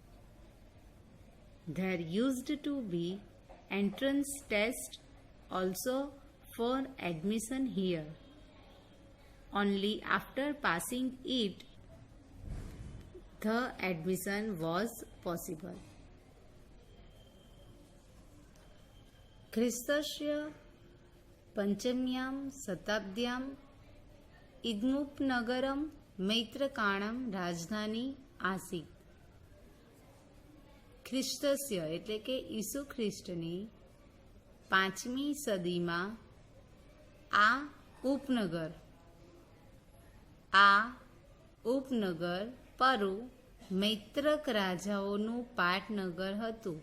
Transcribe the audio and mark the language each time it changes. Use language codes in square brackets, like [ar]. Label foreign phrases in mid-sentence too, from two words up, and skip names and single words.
[en] There used to be entrance test also for admission here. Only after passing it, the admission was possible. [sa] ख्रिस्तस्य पञ्चम्यां शताब्द्याम् इदमुपनगरं मैत्रकाणां राजधानी आसीत्. [gu] ખ્રિસ્તસ્ય એટલે કે ઈસુ ખ્રિસ્તની 5મી સદીમાં આ ઉપનગર પરુ મૈત્રક રાજાઓનું પાટનગર હતું.